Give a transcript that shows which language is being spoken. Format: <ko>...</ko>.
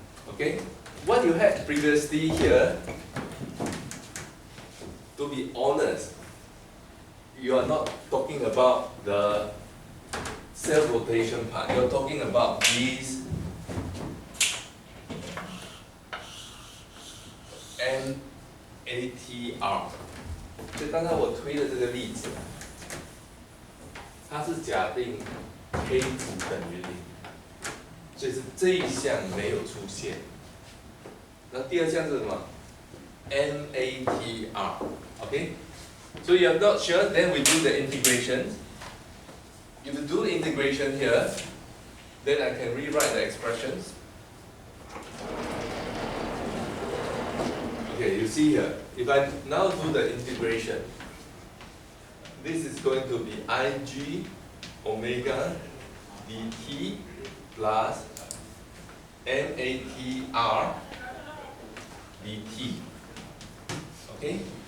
<en>Okay, what you had previously here, to be honest, you are not talking about the self-rotation part. You are talking about these NATR.</en> <zh>所以刚才我推的这个例子，它是假定 k 值等于0，所以是这一项没有出现。那第二项是什么 ？NATR.</zh> <en>Okay? So you are not sure, then we do the integration. If you do the integration here, then I can rewrite the expressions. Okay, you see here, if I now do the integration, this is going to be Ig omega dt plus NATR dt. Okay?</en>